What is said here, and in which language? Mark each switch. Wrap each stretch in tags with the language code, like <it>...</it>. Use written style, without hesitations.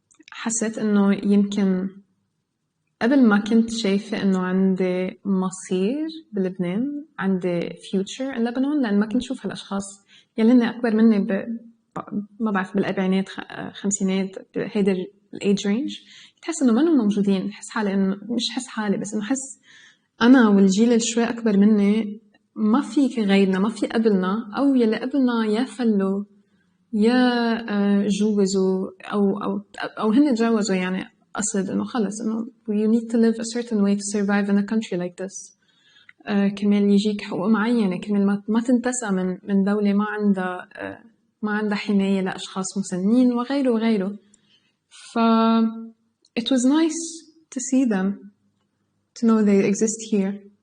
<ar>حسيت إنه يمكن قبل ما كنت شايفة إنه عندي مصير بلبنان، عندي</ar> <en>future in Lebanon،</en> <ar>لأن ما كنت شوف هالأشخاص يلي هن أكبر مني ما بعرف بالأربعينات خمسينات، هيدا الage range، تحس إنه ما هم موجودين. حس حالي إنه مش حس حالي، بس إنه حس أنا والجيل اللي شوي أكبر مني ما في غيرنا، ما في قبلنا، أو يلي قبلنا يا فلوا يا جوزوا أو هن تجوزوا. يعني أقصد إنه خلص إنه</ar> <en>you need to live a certain way to survive in a country like this.</en> <ar>كمان يجيك حقوق معينة، كمان ما تنتسى من دولة ما عندها حماية لأشخاص مسنين وغيره وغيره.</ar> <en>ف it was nice to see them, to know they exist here.</en>